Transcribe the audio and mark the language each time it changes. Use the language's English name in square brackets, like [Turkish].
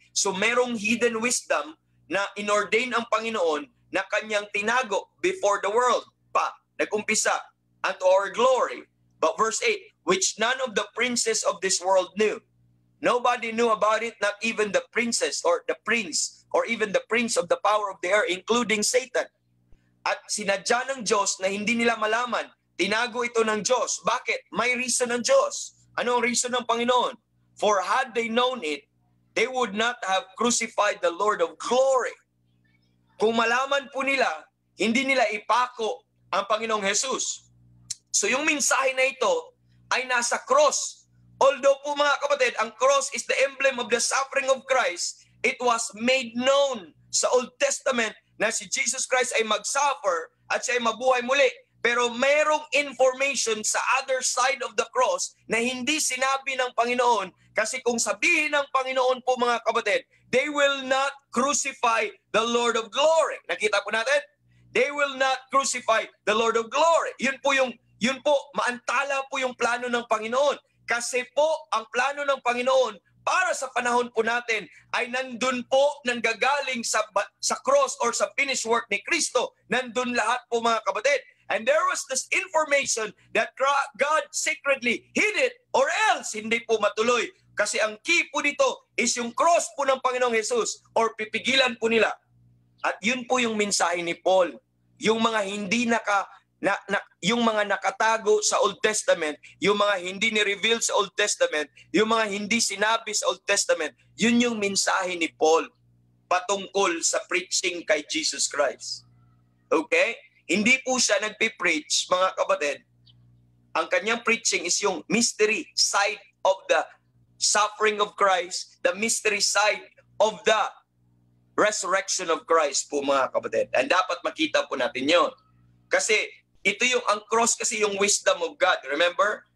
[Filipino] So merong [English] hidden wisdom [Filipino] na inordain ang Panginoon na kanyang tinago before the world pa. [English] Nag-umpisa unto our glory. But verse 8, which none of the princes of this world knew. Nobody knew about it, not even the princess or the prince or even the prince of the power of the air, including Satan. [Filipino] At sinadya ng Diyos na hindi nila malaman. Tinago ito ng Diyos. Bakit? May reason ng Diyos. Ano ang reason ng Panginoon? [English] For had they known it, they would not have crucified the Lord of glory. [Filipino] Kung malaman po nila, hindi nila ipako ang Panginoong Jesus. So yung mensahe na ito ay nasa cross. Although po mga kapatid, ang cross [English] is the emblem of the suffering of Christ, it was made known [Filipino] sa Old Testament na si Jesus Christ ay mag-suffer at siya ay mabuhay muli. Pero merong information sa [English] other side of the cross [Filipino] na hindi sinabi ng Panginoon. Kasi kung sabihin ng Panginoon po mga kapatid, [English] they will not crucify the Lord of glory. [Filipino] Nakita po natin? [English] They will not crucify the Lord of glory. [Filipino] Yun po, maantala po yung plano ng Panginoon. Kasi po, ang plano ng Panginoon para sa panahon po natin ay nandun po nanggagaling sa cross or sa finished work ni Kristo. Nandun lahat po mga kapatid. [English] And there was this information that God secretly hid it or else [Filipino] hindi po matuloy. Kasi ang key po dito is yung cross po ng Panginoong Jesus or pipigilan po nila. At yun po yung mensahe ni Paul. Yung mga hindi yung mga nakatago sa Old Testament, yung mga hindi ni-reveal sa Old Testament, yung mga hindi sinabi sa Old Testament, yun yung mensahe ni Paul patungkol sa preaching kay Jesus Christ. Okay? Hindi po siya nagpipreach, mga kapatid. Ang kanyang [English] preaching is yung mystery side of the suffering of Christ, the mystery side of the resurrection of Christ [Filipino] po mga kapatid. And dapat makita po natin yun. Kasi ito yung, ang cross kasi yung [English] wisdom of God. [Filipino] Remember?